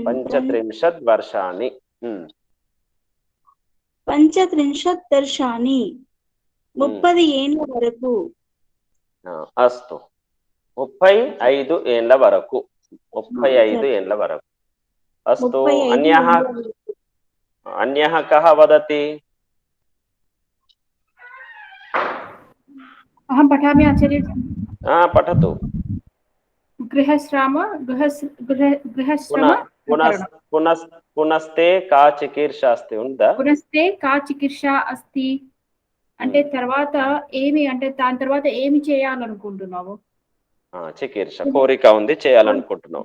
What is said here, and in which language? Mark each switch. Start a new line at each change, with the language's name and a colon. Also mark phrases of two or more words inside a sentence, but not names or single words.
Sanskrit: పంచత్రింశత్ వర్షాన్ని. పంచత్రింశత్ దర్శాని.
Telugu: 30 ఏండ్ల వరకు. అస్తు. 35 ఏండ్ల వరకు. 35 ఏండ్ల వరకు. అస్తు. 35
Sanskrit: అన్యః
Telugu: ఏండ్ల వరకు.
Sanskrit: అన్యః కః వదతి? अहं पठामि आचार्यजी। పఠతు. गृहश्रम పునస్తే కా చికీర్షా అస్తి ఉందా? పునస్తే కా చికిత్స అస్తి
Telugu: అంటే తర్వాత ఏమి అంటే దాని తర్వాత ఏమి చేయాలనుకుంటున్నావు? చికీర్ష కోరిక ఉంది, చేయాలనుకుంటున్నావు.